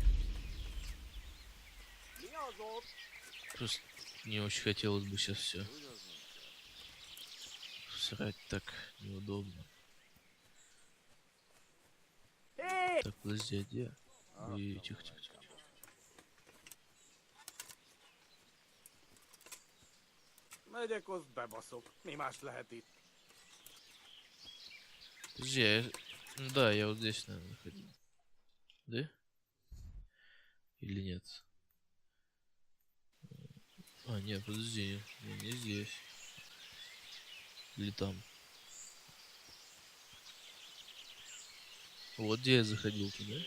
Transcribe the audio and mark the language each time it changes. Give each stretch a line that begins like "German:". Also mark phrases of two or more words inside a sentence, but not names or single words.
Russian: Просто не очень хотелось бы сейчас все срать, так неудобно. Так, подожди, а где? И тихо, тихо, тихо.
Hungarian: Megyek, azt bebaszok. Mi más lehet itt?
Russian: Подожди, да, я вот здесь, наверное, ходил. Да? Или нет? А, нет, подожди, не здесь. Или там. Вот где я заходил-то, да?